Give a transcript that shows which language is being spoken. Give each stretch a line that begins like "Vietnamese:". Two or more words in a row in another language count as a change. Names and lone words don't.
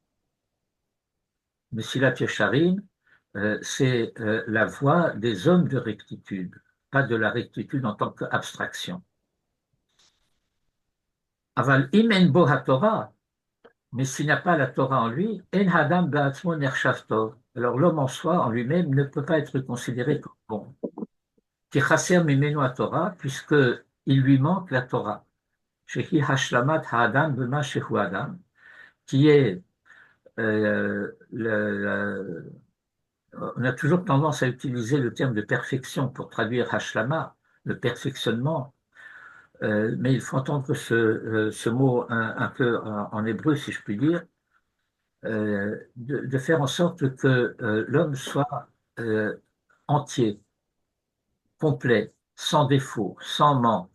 French: Mesilat Yesharim, c'est la voie des hommes de rectitude, pas de la rectitude en tant qu'abstraction.
Hebrew: אבל אם אין בו תורה,
French: mais s'il n'y a pas la Torah en lui,
Hebrew: אין האדם בעצמו נחשב טוב.
French: Alors l'homme en soi, en lui-même, ne peut pas être considéré comme bon.
Hebrew: כי חסר ממנו תורה,
French: puisque il lui manque la Torah.
Hebrew: שהיא השלמת האדם במה שהוא אדם,
French: qui est on a toujours tendance à utiliser le terme de perfection pour traduire hashlama, le perfectionnement, mais il faut entendre ce mot un peu en hébreu, si je puis dire, de faire en sorte que l'homme soit entier, complet, sans défaut, sans manque.